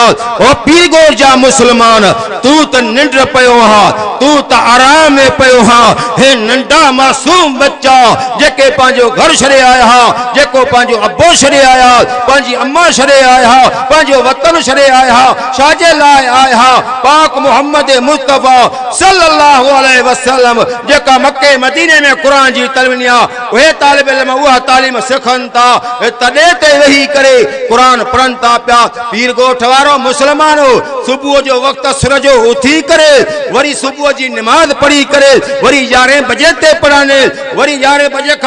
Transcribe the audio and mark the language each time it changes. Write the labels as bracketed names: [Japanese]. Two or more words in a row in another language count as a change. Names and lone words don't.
[Sindhi] ओ पीरगोर जा मुस्लमान, तू त निंड पियो हा, तू त आराम में पियो हा। हे नंढा मासूम बच्चा जेके पंहिंजो घर छॾे आया हा, जेको पंहिंजो अबो छॾे आया, पंहिंजी अम्मा छॾे आया हा, पंहिंजो वतन छॾे आया हा, छाजे लाइ आया हा? पाक मुहम्मद मुस्तफ़ा [Arabic] صلى الله عليه وسلم [Sindhi] जेका मक्के मदीने में क़ुरान जी तालीम ॾिया, उहे तालिब इल्म उहा तालीम सिखनि था, तॾे ते वेही करे क़ुरान पढ़नि था पिया। पीर ॻोठ वारो मुस्लमानो सुबुह जो वक़्तु असर जो उथी करे वरी सुबुह जी नमाज़ पढ़ी करे वरी 11 बजे ते पढ़नि, वरी 11 बजे खां